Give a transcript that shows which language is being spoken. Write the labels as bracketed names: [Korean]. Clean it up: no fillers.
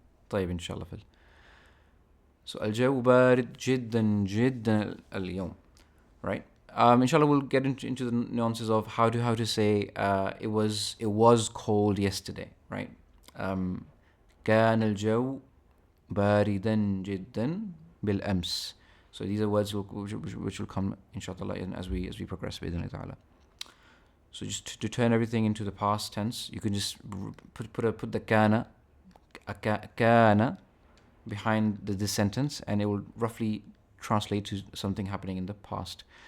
[Arabic] طيب إن شاء الله So الجو بارد جدا جدا اليوم. [English] Right? Inshallah, we'll get into the nuances of how to say it was cold yesterday. Right? [Arabic] كان الجو باردا جدا بالأمس. [English] So these are words which will come inshallah as we progress [Arabic] بإذن الله تعالى. [English] So just to turn everything into the past tense, you can just put the kana behind this sentence, and it will roughly translate to something happening in the past.